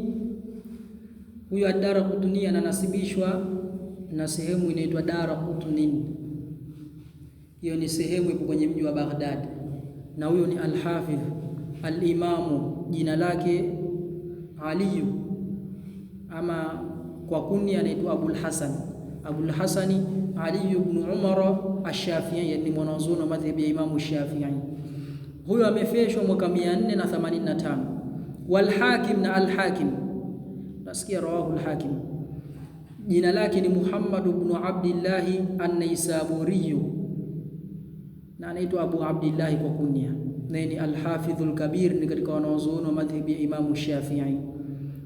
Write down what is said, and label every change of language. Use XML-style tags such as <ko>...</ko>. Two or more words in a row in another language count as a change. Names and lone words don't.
<sw>Huyo ad-Daraqutni ananasibishwa na sehemu inaitwa Daraqutni, hiyo ni sehemu ipo kwenye mji wa Baghdad, na huyo ni</sw> <ar>الحافظ الإمام,</ar> <sw>jina lake Ali, ama kwa kunia anaitwa Abul Hasan, Abul Hasani Ali ibn Umar ash-Shafi'i, yani mwanazuoni wa madhhabi ya Imam Shafi'i. Huyo amefeshwa mwaka 485.</sw> <ar>والحاكم,</ar> <sw>na al-Hakim, nasikia</sw> <ar>رواه الحاكم,</ar> <sw>jina lake ni Muhammad ibn Abdullah an-Naisaburi, na anaitwa Abu Abdullah kwa kunia, na ni</sw> <ar>الحافظ الكبير,</ar> <sw>ni katika wanazuoni wa madhhabi ya Imam Shafi'i.</sw>